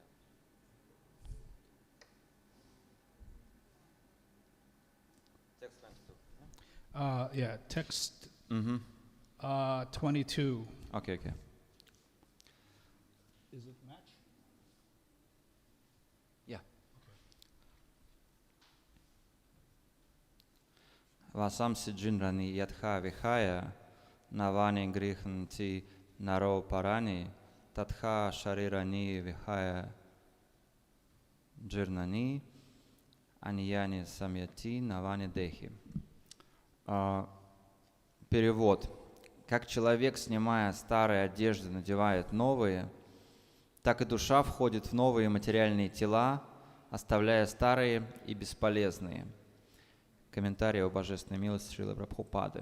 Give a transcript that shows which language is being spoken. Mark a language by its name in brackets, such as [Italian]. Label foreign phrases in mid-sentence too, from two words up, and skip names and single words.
[Russian] Текст 22. [English] Yeah, text 22. [Russian] Окей. [English] Is it match? Yeah. [Sanskrit] वासांसि जीर्णानि यथा विहाय, नवानि गृह्णाति नरो पराणि, तथा शरीराणि विहाय जीर्णानि, अन्यानि संयाति नवानि देही. [Russian] Перевод. Как человек, снимая старые одежды, надевает новые, так и душа входит в новые материальные тела, оставляя старые и бесполезные. Комментарий о божественной милости Шрилы Прабхупады.